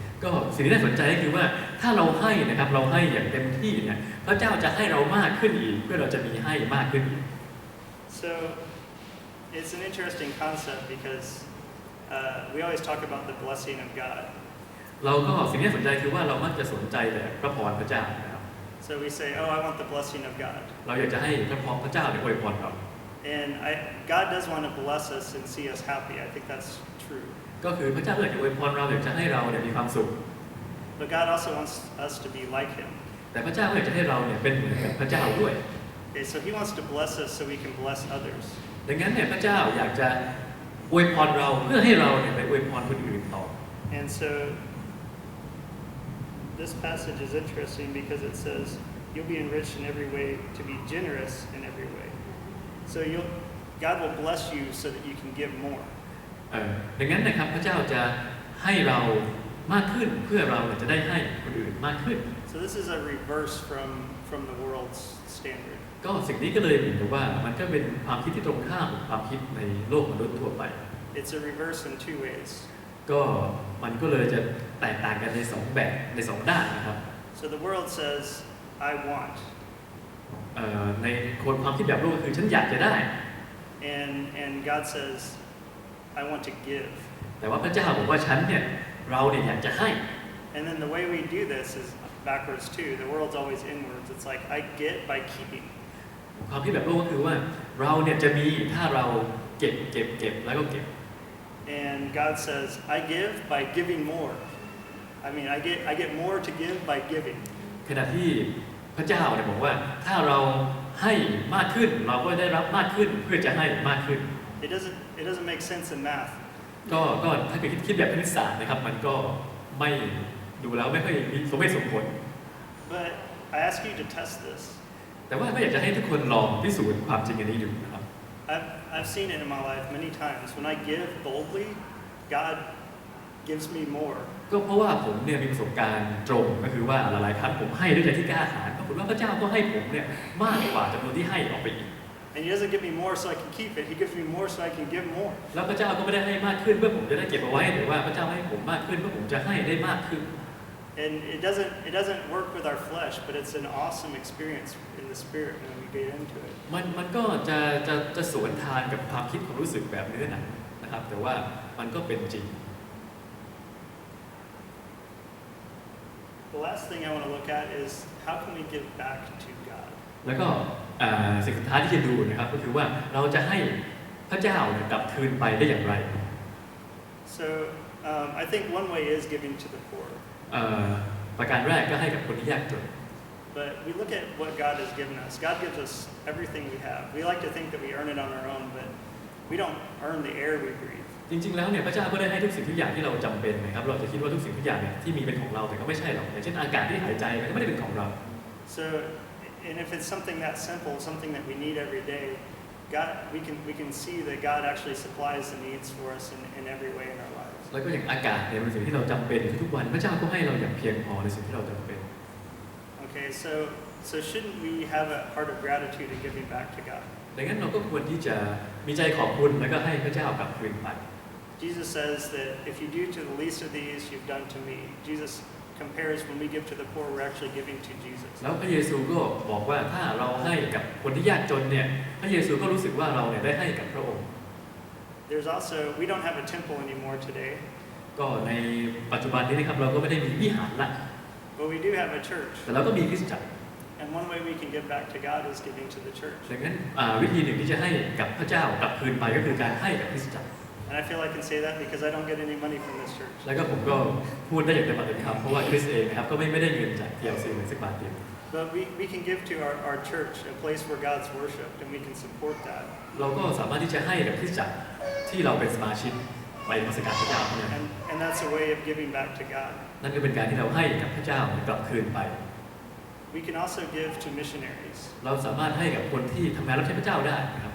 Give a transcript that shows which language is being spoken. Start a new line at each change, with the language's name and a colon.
Thai: ก็สิ่งที่น่าสนใจก็คือว่าถ้าเราให้นะครับเราให้อย่างเต็มที่เนี่ยพระเจ้าจะให้เรามากขึ้นอีกเพื่อเราจะมีให้มากขึ้นอีก
English: So it's an interesting concept because we always talk about the blessing of God.
Thai: เราก็สิ่งที่น่าสนใจคือว่าเรามักจะสนใจแต่พระพรพระเจ้านะครับ
English: So we say, "Oh, I want the blessing of God."
Thai: เราอยากจะให้พระพรพระเจ้าอวยพรเรา
English: And God does want to bless us and see us happy. I think that's true.
Thai: ก็คือพระเจ้าอยากจะอวยพรเราอยากจะให้เราเนี่ยมีความสุข
English: But God also wants us to be like Him.
Thai: แต่พระเจ้าอยากจะให้เราเนี่ยเป็นเหมือนกับพระเจ้าด้วย
English: Okay, so He wants to bless us so we can bless others.
Thai: ดังนั้นเนี่ยพระเจ้าอยากจะอวยพรเราเพื่อให้เราเนี่ยไปอวยพรคนอื่นต่อ
English: And so this passage is interesting because it says you'll be enriched in every way to be generous in every way. So God will bless you so that you can give more.
Thai: ดังนั้นนะครับพระเจ้าจะให้เรามากขึ้นเพื่อเราจะได้ให้คนอื่นมากขึ้น
English: So this is a reverse from the world's standard.
Thai: ก็สิ่งนี้ก็เลยเหมือนกับว่ามันก็เป็นความคิดที่ตรงข้ามกับความคิดในโลกมนุษย์ทั่วไป
English: It's a reverse in two ways.
Thai: ก็มันก็เลยจะแตกต่างกันใน2แบบใน2ด้านนะครับ
English: So the world says, "I want."
Thai: ในคนความคิดแบบโลกคือฉันอยากจะได้
English: And God says, "I want to give."
Thai: แต่ว่าพระเจ้าบอกว่าฉันเนี่ยเราเนี่ยอยากจะให้
English: And then the way we do this is backwards too. The world's always inwards. It's like I get by keeping.
Thai: ความคิดแบบโลกก็คือว่าเราเนี่ยจะมีถ้าเราเก็บแล้วก็เก็บ
English: And God says, "I give by giving more." I mean, I get more to give by giving.
Thai: ขณะที่พระเจ้าเนี่ยบอกว่าถ้าเราให้มากขึ้นเราก็ได้รับมากขึ้นเพื่อจะให้มากขึ้น
English: It doesn't make sense in math.
Thai: ก็ถ้าเกิดคิดแบบคณิตศาสตร์นะครับมันก็ไม่ดูแล้วไม่ค่อยมีสมเหตุสมผล
English: But I ask you to test this.
Thai: แต่ว่าก็อยากจะให้ทุกคนลองพิสูจน์ความจริงอันนี้ดูนะครับ
English: I've seen it in my life many times. When I give boldly, God gives me more.
Thai: ก็เพราะว่าผมเนี่ยมีประสบการณ์ตรงก็คือว่าหลายๆครั้งผมให้ด้วยใจที่กล้าหาญปรากฏว่าพระเจ้าก็ให้ผมเนี่ยมากกว่าจำนวนที่ให้ออกไปอีก
English: And He doesn't give me more so I can keep it. He gives me more so I can give more.
Thai: แล้วพระเจ้าก็ไม่ได้ให้มากขึ้นเพื่อผมจะได้เก็บเอาไว้หรือว่าพระเจ้าให้ผมมากขึ้นเพื่อผมจะให้ได้มากขึ้น
English: And it doesn't work with our flesh, but it's an awesome experience in the spirit when we get into it.
Thai: มันก็จะสวนทางกับความคิดความรู้สึกแบบเนื้อหนังนะครับแต่ว่ามันก็เป็นจริง
English: The last thing I want to look at is how can we give back to God?
Thai: แล้วก็สิ่งสุดท้ายที่จะดูนะครับก็คือว่าเราจะให้พระเจ้าเนี่ยกลับคืนไปได้อย่างไร
English: So I think one way is giving to the poor.
Thai: ประการแรกก็ให้กับคนที่ยากจน
English: But we look at what God has given us. God gives us everything we have. We like to think that we earn it on our own, but we don't earn the air we breathe.
Thai: จริงๆแล้วเนี่ยพระเจ้าก็ได้ให้ทุกสิ่งทุกอย่างที่เราจำเป็นนะครับเราจะคิดว่าทุกสิ่งทุกอย่างเนี่ยที่มีเป็นของเราแต่ก็ไม่ใช่หรอกอย่างเช่นอากาศที่หายใจมันก็ไม่ได้เป็นของเรา
English: So and if it's something that simple, something that we need every day, God, we can see that God actually supplies the needs for us in every way in our lives.
Thai: แล้วก็อย่างอากาศเนี่ยเป็นสิ่งที่เราจำเป็นทุกวันพระเจ้าก็ให้เราอย่างเพียงพอในสิ่งที่เราจำเป็น
English: Okay, so shouldn't we have a heart of gratitude in giving back to God?
Thai: ดังนั้นเราก็ควรที่จะมีใจขอบคุณแล้วก็ให้พระเจ้ากลับคืนไป
English: Jesus says that if you do to the least of these, you've done to me. Jesus compares when we give to the poor, we're actually giving to Jesus.
Thai: แล้วพระเยซูก็บอกว่าถ้าเราให้กับคนที่ยากจนเนี่ยพระเยซูก็รู้สึกว่าเราเนี่ยได้ให้กับพระองค์
English: There's also, we don't have a temple anymore today.
Thai: ก็ในปัจจุบันนี้นะครับเราก็ไม่ได้มีวิหารละ
English: But we do have a church.
Thai: แต่เราก็มีคริสตจักร
English: And one way we can give back to God is giving to the church.
Thai: ดังนั้นวิธีหนึ่งที่จะให้กับพระเจ้ากลับคืนไปก็คือการให้กับคริสตจักร
English: And I feel I can say that because I don't get any money from this church.
Thai: แล้วก็ผมก็พูดได้อย่างเต็มปากเต็มคำเพราะว่าคริสเองนะครับก็ไม่ได้เงินจาก TLC เลยสักบาทเดียว
English: But we can give to our church, a place where God's worshipped, and we can support that.
Thai: เราก็สามารถที่จะให้กับคริสตจักรที่เราเป็นสมาชิกไปนมัสการพระเจ้าเนี่ย
English: And that's a way of giving back to God.
Thai: นั่นก็เป็นการที่เราให้กับพระเจ้ากลับคืนไป
English: We can also give to missionaries.
Thai: เราสามารถให้กับคนที่ทำงานรับใช้พระเจ้าได้นะครับ